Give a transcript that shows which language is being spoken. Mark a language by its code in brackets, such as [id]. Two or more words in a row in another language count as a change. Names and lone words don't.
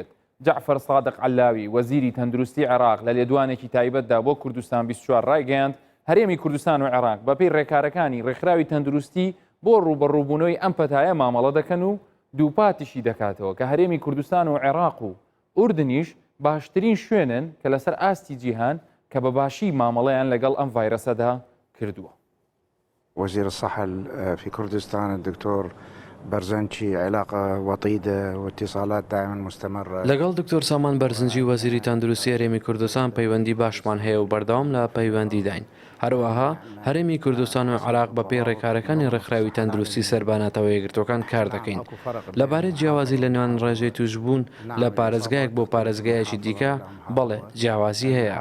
[ckb] جەعفەر سادق عەلاوی وەزیری تەندروستی عێراق لە لێدوانێکی تایبەتدا بۆ کوردستان 24 ڕایگەیاند هەرێمی کوردستان و عێراق بەپێی ڕێکارەکانی ڕێکخراوی تەندروستی بۆ ڕوبەڕووبوونەوەی ئەم پەتایە مامەڵە دەکەن و دووپاتیشی دەکاتەوە کە هەرێمی کوردستان و عێراق و ئوردنیش باشترین شوێنن کە لەسەر ئاستی جیهان کە بە باشی مامەڵەیان لەگەڵ ئەم ڤایرەسەدا کردووە. [ar] وزير الصحة في كردستان الدكتور برزنچی علاقة وطيدة واتصالات دائما مستمرة. [ckb] لەگەڵ دکتۆر سامان بەرزنجی وەزیری تەندروستی هەرێمی کوردستان پەیوەندی باشمان هەیە و بەردەوام لە پەیوەندی داین. هەروەها هەرێمی کوردستان و عێراق بەپێی ڕێکارەکانی ڕێکخراوی تەندروستی سەرباناتەوە یەکگرتوەکان کار دەکەین. لەبارەت جیاوازی لە نێوان ڕێژەی توشبوون لە پارێزگایەک بۆ پارێزگایەکی دیکە بەڵێ جیاوازی هەیە.